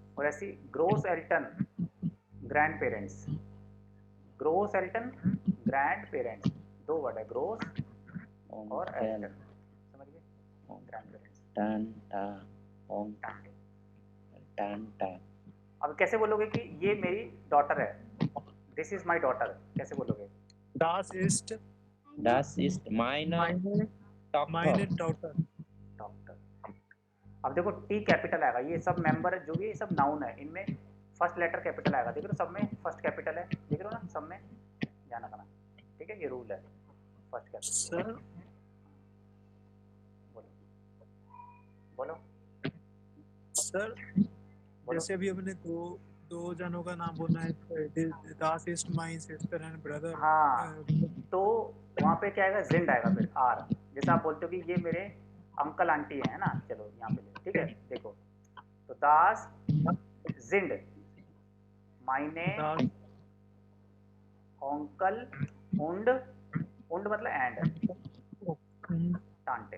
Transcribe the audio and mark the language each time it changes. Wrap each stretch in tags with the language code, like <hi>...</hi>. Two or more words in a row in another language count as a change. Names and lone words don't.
<hi>और ऐसी</hi> <de>Groß Eltern,</de> <en>grand parents,</en> <de>Groß Eltern,</de> <en>grand parents,</en> <hi>दो वर्ड है, ग्रोस और</hi> <de>Onkel।</de> <en>एल्टन, grand parents. टांटा ओंग</en> <de>टांटे। टांटा</de> <hi>अब कैसे बोलोगे कि ये मेरी डॉटर है,</hi> <en>this is my daughter,</en> <hi>कैसे बोलोगे?</hi> <de>Das ist Das ist meine meine Tochter. Tochter. डॉक्टर।</de> <hi>अब देखो टी कैपिटल आएगा, ये सब मेंबर जो भी ये सब नाउन है, इनमें</hi> <en>first letter capital</en> <hi>आएगा, देख रहे हो सब में</hi> <en>first capital</en> <hi>है, देख रहे हो ना सब में, ध्यान रखना, ठीक है, ये रूल है</hi> <en>first capital.</en> <hi>सर बोलो बोलो सर बोलो। जैसे अभी हमने दो जनों का नाम बोलना है,</hi> <de>Das ist mein</de> <en>sister and brother.</en> <hi>हाँ, तो वहाँ पे क्या आएगा, जिंड आएगा फिर आर, जैसे आप बोलते हो कि ये मेरे अंकल आंटी है ना, चलो यहाँ पे ले, ठीक है, देखो तो</hi> <de>das sind meine Das Onkel und, und मतलब एंड, टांटे</de>